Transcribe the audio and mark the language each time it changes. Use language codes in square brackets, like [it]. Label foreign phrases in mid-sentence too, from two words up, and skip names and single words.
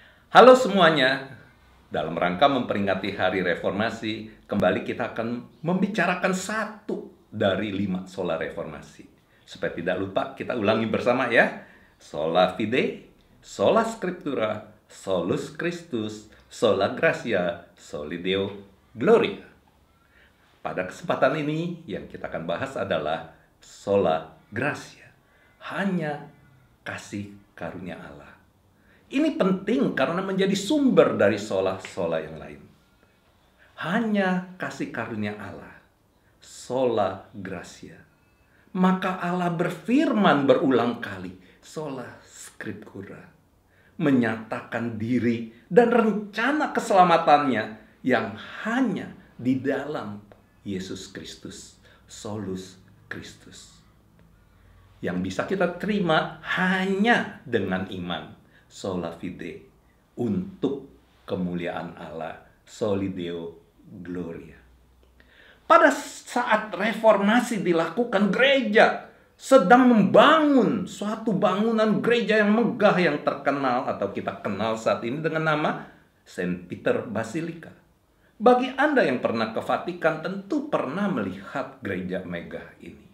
[id] Halo semuanya, dalam rangka memperingati Hari Reformasi, kembali kita akan membicarakan satu dari 5 sola reformasi. Supaya tidak lupa, kita ulangi bersama ya. [la] Sola fide, sola scriptura, solus Christus, sola gratia, soli Deo gloria. [id] Pada kesempatan ini, yang kita akan bahas adalah [la] sola gratia, [id] hanya kasih karunia Allah. Ini penting karena menjadi sumber dari sola-sola yang lain. Hanya kasih karunia Allah, [la] sola gratia. [id] Maka Allah berfirman berulang kali, [la] sola scriptura, [id] menyatakan diri dan rencana keselamatannya yang hanya di dalam Yesus Kristus, [la] solus Christus. [id] Yang bisa kita terima hanya dengan iman, [la] sola fide, [id] untuk kemuliaan Allah, [la] soli Deo gloria. [id] Pada saat reformasi dilakukan, gereja sedang membangun suatu bangunan gereja yang megah yang terkenal atau kita kenal saat ini dengan nama Saint Peter Basilica. Bagi Anda yang pernah ke Vatikan tentu pernah melihat gereja megah ini.